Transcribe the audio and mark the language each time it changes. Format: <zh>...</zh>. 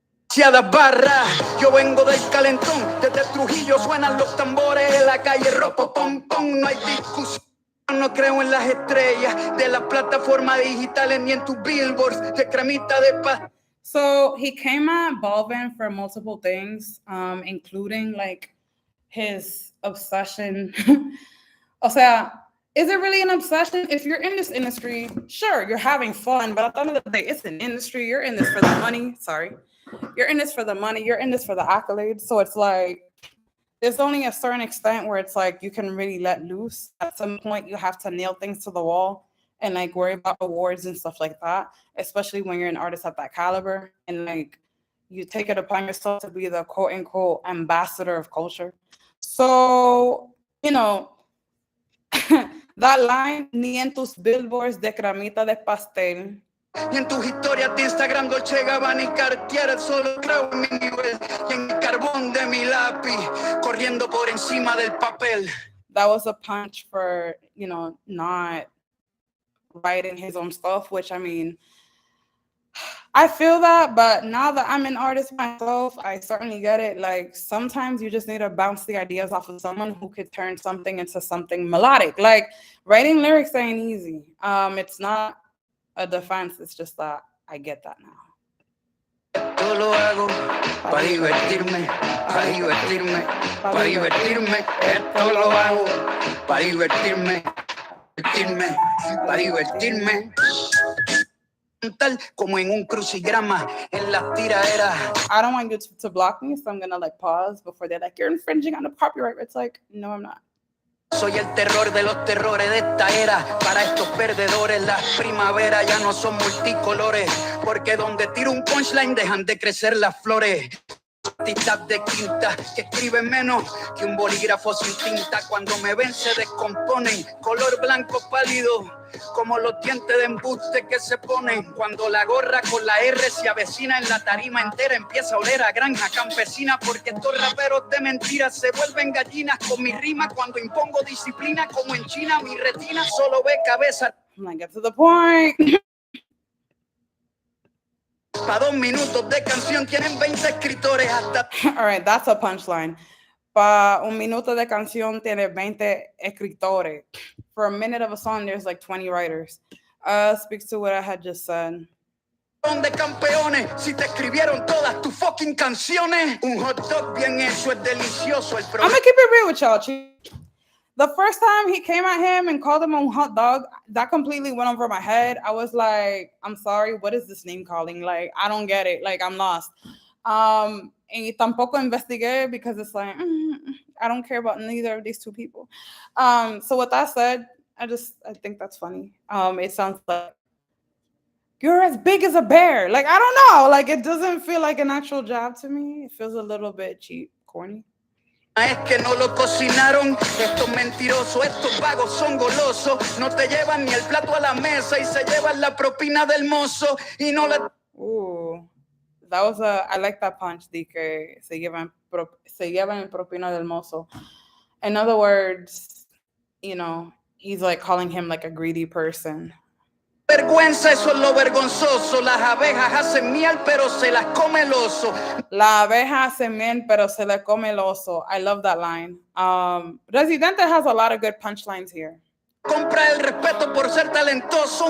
<es>Demasiadas barras, yo vengo del calentón, desde Trujillo suenan los tambores en la calle, ropo, pom, pom, no hay discusión. No creo en las estrellas de las plataformas digitales ni en tus billboards de cremita de paz.</es> <en>So he came at Balvin for multiple things, including like his obsession.</en> <es>O sea,</es> <en>is it really an obsession? If you're in this industry, sure, you're having fun, but at the end of the day, it's an industry. You're in this for the money. Sorry. You're in this for the money. You're in this for the accolades. So it's like, there's only a certain extent where it's like you can really let loose. At some point, you have to nail things to the wall and like worry about awards and stuff like that, especially when you're an artist at that caliber and like you take it upon yourself to be the quote unquote ambassador of culture. So, you know, that line,</en> <es>ni en tus billboards de cramita de pastel. Y en tus historias de Instagram Dolce Gabbana y Cartier solo creo en mi nivel y en el carbón de mi lápiz corriendo por encima del papel.</es> <en>That was a punch for, you know, not writing his own stuff, which I mean, I feel that, but now that I'm an artist myself, I certainly get it. Like sometimes you just need to bounce the ideas off of someone who could turn something into something melodic. Like writing lyrics ain't easy. It's not a defense. It's just that I get that now.</en> <es>Yo lo hago para divertirme, para divertirme, para divertirme. Esto lo hago para divertirme, divertirme, para divertirme. Tal como en un crucigrama en la tiraera.</es> <en>I don't want you to block me, so I'm gonna like pause before they're like, you're infringing on the copyright. It's like, no, I'm not.</en> <es>Soy el terror de los terrores de esta era. Para estos perdedores las primaveras ya no son multicolores, porque donde tiro un punchline dejan de crecer las flores. Artistas de quinta que escriben menos que un bolígrafo sin tinta. Cuando me ven se descomponen, color blanco pálido, como los dientes de embuste que se ponen. Cuando la gorra con la R se avecina en la tarima entera, empieza a oler a granja campesina, porque estos raperos de mentiras se vuelven gallinas con mi rima. Cuando impongo disciplina como en China, mi retina solo ve cabeza.</es> <en>I'm like, get to the point.</en> <es>Pa' 2 minutos de canción tienen 20 escritores hasta.</es> <en>All right, that's a punchline.</en> <es>Pa un minuto de canción tiene 20 escritores.</es> <en>For a minute of a song, there's like 20 writers. Speaks to what I had just said.</en> <es>De campeones, si te escribieron todas tus fucking canciones, un hot dog bien hecho es delicioso.</es> <en>I'm gonna keep it real with y'all. The first time he came at him and called him a hot dog, that completely went over my head. I was like, I'm sorry, what is this name calling? Like, I don't get it. Like, I'm lost.</en> <es>Y tampoco investigué</es> <en>because it's like, I don't care about neither of these two people. So with that said, I think that's funny. It sounds like you're as big as a bear. Like, I don't know. Like, it doesn't feel like an actual jab to me. It feels a little bit cheap, corny.</en> <es>Es que no lo cocinaron, estos mentirosos, estos vagos son golosos, no te llevan ni el plato a la mesa y se llevan la propina del mozo y no le.</es> <en>Ooh, that was I like that punch,</en> <es>de que se llevan el propina del mozo.</es> <en>In other words, you know, he's like calling him like a greedy person.</en> <es>Vergüenza, eso es lo vergonzoso. Las abejas hacen miel, pero se las come el oso. La abeja hace miel, pero se la come el oso.</es> <en>I love that line. Residente has a lot of good punchlines here.</en> <es>Compra el respeto por ser talentoso.</es>